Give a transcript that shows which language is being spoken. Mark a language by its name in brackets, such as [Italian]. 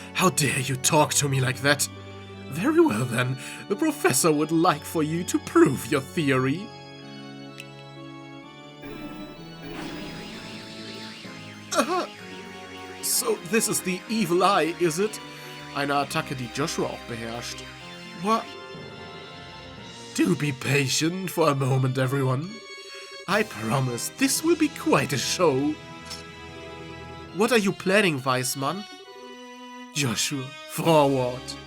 [English] How dare you talk to me like that? Very well then. The professor would like for you to prove your theory. So this is the evil eye, is it? [German] Eine Attacke, die Joshua auch beherrscht. [English] What? Do be patient for a moment, everyone. I promise this will be quite a show. What are you planning, Weissmann? Joshua, forward.